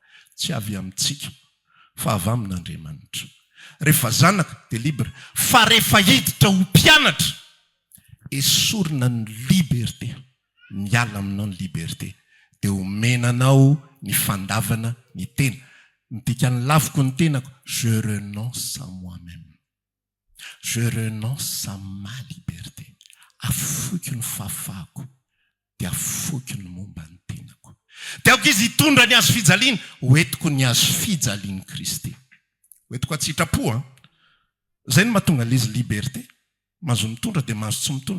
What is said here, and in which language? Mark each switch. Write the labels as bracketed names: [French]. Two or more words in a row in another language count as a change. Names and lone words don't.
[Malagasy] Tsy avy amintsika fa avy amin'Andriamanitra. Rehefa zanaka dia libre. Fa rehefa hiditra ho mpianatra esorina ny liberté, miala aminao ny liberté dia omenanao ny fandavana ny tena. Midika ny laviko ny tenako, [French] je renonce à moi-même, je renonce à ma liberté. [Malagasy] Afoky ny fahafahako dia afoky ny momba ny tenako. Dia aoko izy hitondra ny azo fijaliana, hoentiko ny azo fijalian'i Kristy. Hoentiko atsitrapo. Zay no mahatonga izy liberté. Mahazo mitondra dia mahazo tsy mitondra.